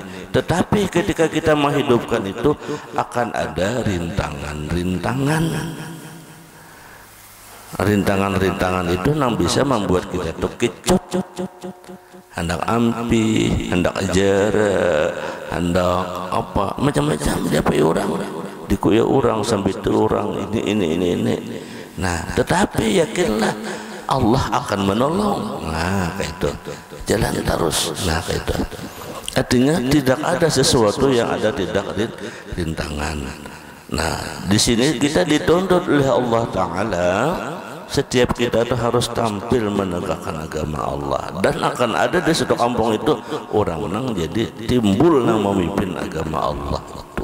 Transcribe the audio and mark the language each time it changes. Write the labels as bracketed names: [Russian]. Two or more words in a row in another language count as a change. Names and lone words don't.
[Indonesian] Tetapi ketika kita menghidupkan itu akan ada rintangan-rintangan. Rintangan-rintangan itu yang bisa membuat kita tuh kecut, [Banjar] hendak ampi, hendak jara, hendak apa macam-macam diapai orang, dikuya orang sampai itu orang ini. [Indonesian] Nah, tetapi yakinlah Allah akan menolong. Nah, kayak itu. Jalan terus. Nah, kayak itu. Artinya tidak ada sesuatu yang ada tidak rintangan. Nah, di sini kita dituntut oleh Allah Ta'ala, setiap kita itu harus tampil menegakkan agama Allah, dan akan ada di satu kampung itu orang-orang jadi timbul yang memimpin agama Allah itu.